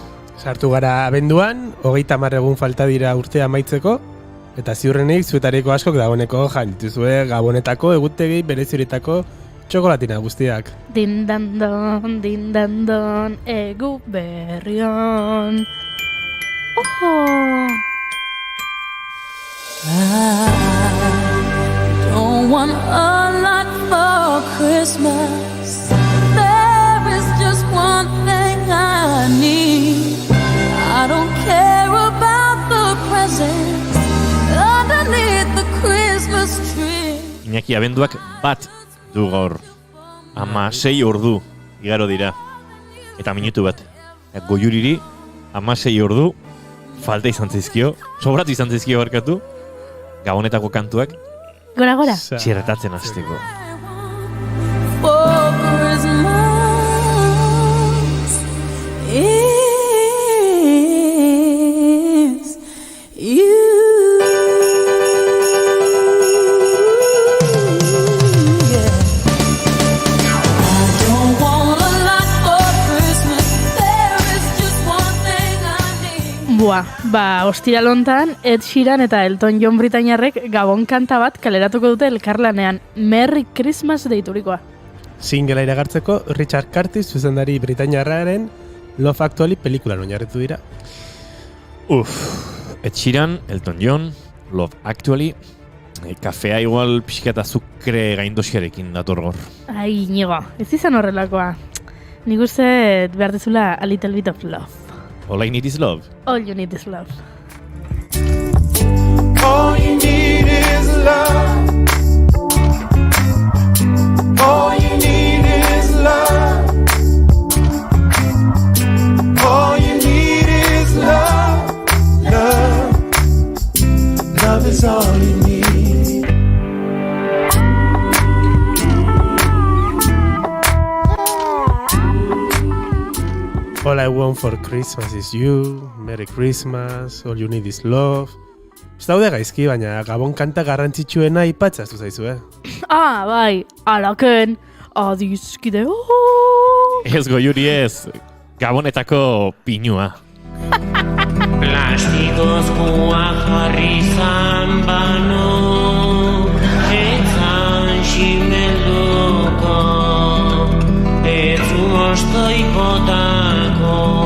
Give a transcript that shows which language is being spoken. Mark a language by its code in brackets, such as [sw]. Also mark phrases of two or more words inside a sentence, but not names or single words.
[eu] Sartu gara abenduan, 30 egun falta dira urtea amaitzeko, eta ziurrenik zuetariko askok dagoeneko jantuzue gabonetako egutegi berezioretako txokolatina guztiak. Dindandon, egu berrion. Oho! [en] Don't want a lot for Christmas. There is just one thing I need. I don't care about the presents underneath the Christmas tree. [eu] Iñaki, abenduak bat du gaur. 16 ordu igaro dira. Eta minutu bat. Goiuriri 16 ordu falta izan zaizkio, sobratu izan zaizkio barkatu. Gabonetako kantuak Gora. txerretatzen hasteko. [en] For Christmas is you. Yeah. I don't want a lot for Christmas. There is just one thing I need. [eu] Buah, ostiral hontan, Ed Sheeran eta Elton John britainiarrek gabon kanta bat kaleratuko dute elkarlanean, Merry Christmas deiturikoa. Singlea iragartzeko, Richard Curtis zuzendari britainiarraren Love Actually pelikulan oinarritu dira. Ed Sheeran, Elton John, Love Actually, kafea igual pixka eta azukre gaindosiarekin dator gor. Ai, Inigo, ez izan horrelakoa. Nik uste behar dizula [en] a little bit of love. All I need is love. All you need is love. All you need is love. All you need is love. All you need is love. Love. Love is all you need. All I want for Christmas is you, Merry Christmas, all you need is love. [eu] Ez daude gaizki, baina gabon kanta garrantzitsuena ipatzaztu zaizu, Bai, alaken, adizkide, Ez goiuri ez, gabonetako pinua. Plastikozkoa jarri zan bano, etzan ximelduko, etzu ostoipotako.